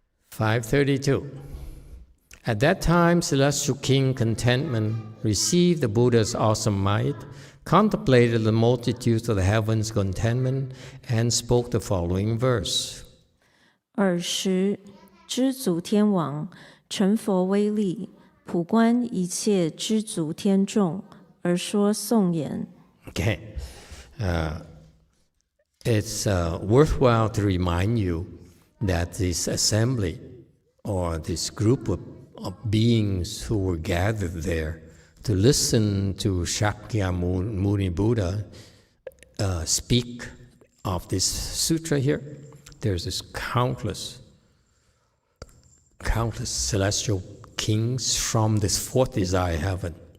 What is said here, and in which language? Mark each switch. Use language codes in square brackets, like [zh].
[en] 532. At that time, Celestial King Contentment received the Buddha's awesome might, contemplated the multitudes of the heavens' contentment, and spoke the following verse. [zh] 尔时，知足天王成佛威力，普观一切知足天众，而说颂言。 [en] Okay. It's worthwhile to remind you that this assembly, or this group of beings who were gathered there to listen to Shakyamuni Buddha speak of this sutra here, there's this countless celestial kings from this fourth desire heaven.